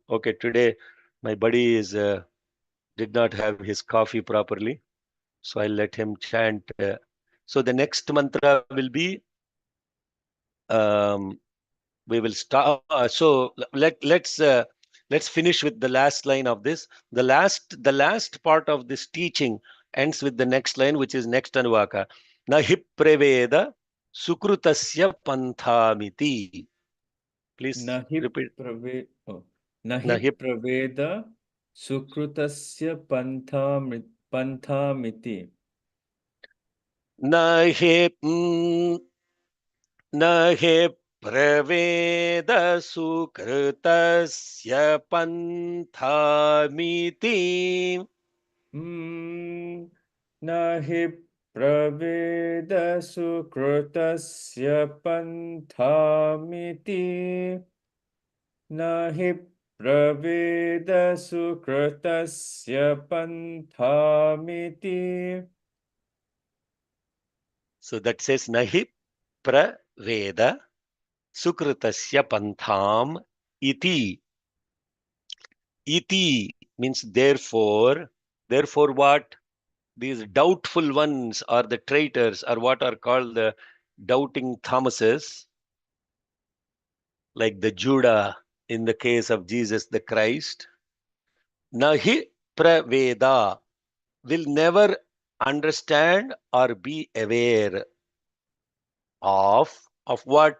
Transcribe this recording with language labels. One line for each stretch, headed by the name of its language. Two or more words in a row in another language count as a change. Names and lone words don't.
English: Okay, today my buddy did not have his coffee properly, so I'll let him chant. So the next mantra will be, we will start. So let's finish with the last line of this. The last part of this teaching ends with the next line, which is next Anuvaka.
Sanskrit: नहि प्रवेद सुकृतस्य पन्थामिति.
English: Please repeat.
Sanskrit: Nahi Nahi प्रवेद सुकृतस्य पन्थामिति. नहि नहि प्रवेद सुकृतस्य पन्थामिति. नहि प्रवेद सुकृतस्य पन्थामिति. नहि प्रवेद सुकृतस्य पन्थामिति.
English: So that says
Sanskrit: नहि प्रवेद सुकृतस्य पन्थाम् इति.
English: Iti means therefore. Therefore what? These doubtful ones are the traitors, or what are called the doubting Thomases, like the Judah in the case of Jesus the Christ.
Sanskrit: नहि प्रवेद,
English: will never understand or be aware of what?